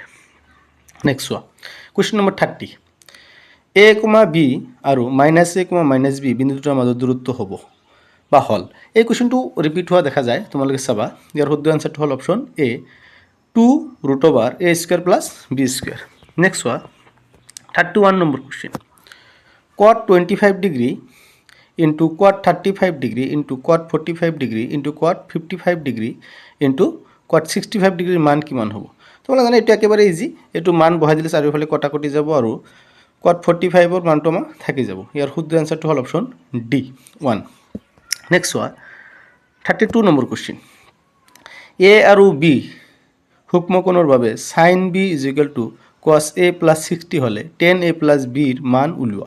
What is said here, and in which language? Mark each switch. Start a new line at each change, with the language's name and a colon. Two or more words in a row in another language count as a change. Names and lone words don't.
Assamese: নেক্সট চোৱা, কুৱেশ্যন নম্বৰ 30, A, B আৰু -A, -B বিন্দু দুটাৰ মাজত দূৰত্ব হ'ব বা হ'ল। এই কুৱেশ্যনটো ৰিপিট হোৱা দেখা যায়, তোমালোকে চাবা। ইয়াৰ শুদ্ধ আনসাৰটো হ'ল অপশ্যন A, 2√(a² + b²। নেক্সট চোৱা, 31 নম্বৰ কুৱেশ্যন, cot 25
English: degree into
Assamese: cot 35
English: degree into
Assamese: cot 45
English: degree into
Assamese: cot 55
English: degree into
Assamese: cot 65 ডিগ্ৰীৰ মান কিমান হ'ব? তোমালোকে জানে এইটো একেবাৰে ইজি। এইটো মান বহাই দিলে চাৰিওফালে কটাকটি যাব আৰু cot 45ৰ মানটো আমাৰ থাকি যাব। ইয়াৰ শুদ্ধ আনসাৰটো হ'ল অপশ্যন D, 1। নেক্সট চোৱা, 32 নম্বৰ কুৱেশ্যন, A আৰু B সূক্ষ্মকোণৰ বাবে sin B = cos A + 60 হ'লে tan A + B ৰ মান উলিওৱা।